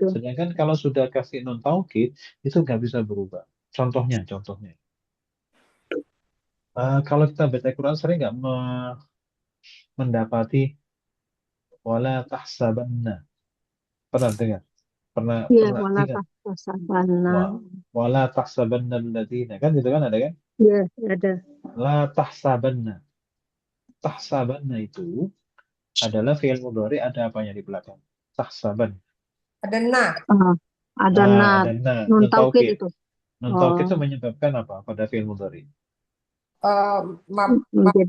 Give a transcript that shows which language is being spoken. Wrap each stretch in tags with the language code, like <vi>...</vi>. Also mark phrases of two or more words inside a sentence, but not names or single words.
<id>Sedangkan kalau sudah kasih</id> <ar>نون توكيد</ar> <id>itu nggak bisa berubah. Contohnya. Kalau kita baca Quran sering nggak mendapati</id> <ar>ولا تحسبن.</ar> <id>Pernah dengar? Pernah Iya, wala ingat? tahsabanna.</id> <ar>ولا تحسبن الذين.</ar> <id>Kan itu kan ada kan? Iya, ada.</id> <ar>لا تحسبن.</ar> <id>Tahsabanna itu adalah</id> <ar>فعل مضارع,</ar> <id>ada apanya di belakang? Tahsaban. Ada na. Ada Nah, na. ada na. Nun Nun taukid taukid. itu.</id> <ar>نون توكيد</ar> <id>itu menyebabkan apa pada</id> <ar>فعل مضارع?</ar> <id>Menjadi</id>